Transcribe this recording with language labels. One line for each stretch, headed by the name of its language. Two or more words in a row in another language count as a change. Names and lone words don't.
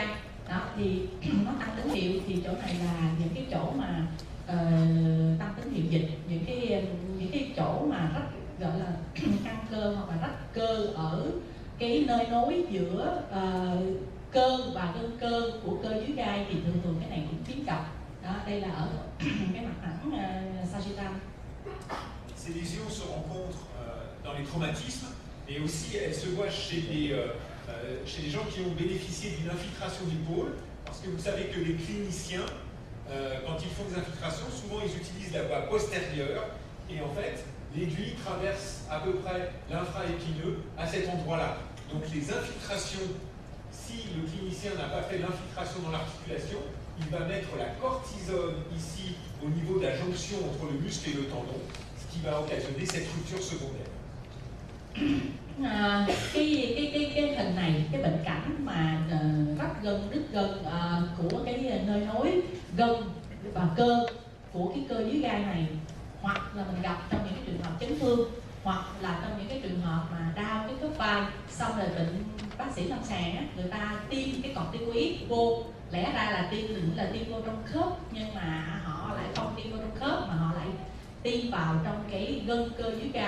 Vietnamese: Đó thì nó tăng tín hiệu, thì chỗ này là những cái chỗ mà tăng tín hiệu dịch, những cái chỗ mà rách, gọi là căng cơ hoặc là rách cơ ở cái nơi nối giữa cơ và gân cơ của cơ dưới gai, thì thường cái này cũng hiếm gặp. Đó, đây là ở cái mặt thẳng sagittal.
French: Ces lésions se rencontrent dans les traumatismes, et aussi elles se voient chez les gens qui ont bénéficié d'une infiltration du pôle, parce que vous savez que les cliniciens, quand ils font des infiltrations, souvent ils utilisent la voie postérieure, et en fait, l'aiguille traverse à peu près l'infra-épineux à cet endroit-là. Donc les infiltrations, si le clinicien n'a pas fait l'infiltration dans l'articulation, il va mettre la cortisone ici au niveau de la jonction entre le muscle et le tendon, ce qui va occasionner cette rupture secondaire.
Vietnamese: Cái hình này, cái bệnh cảnh mà rách gân, đứt gân của cái nơi nối gân và cơ của cái cơ dưới gai này, hoặc là mình gặp trong những cái trường hợp chấn thương, hoặc là trong những cái trường hợp mà đau cái khớp vai, xong rồi bệnh bác sĩ lâm sàng á, người ta tiêm cái corticoid vô, lẽ ra là tiêm vô trong khớp, nhưng mà họ lại không tiêm vô trong khớp mà họ lại tiêm vào trong cái gân cơ dưới gai.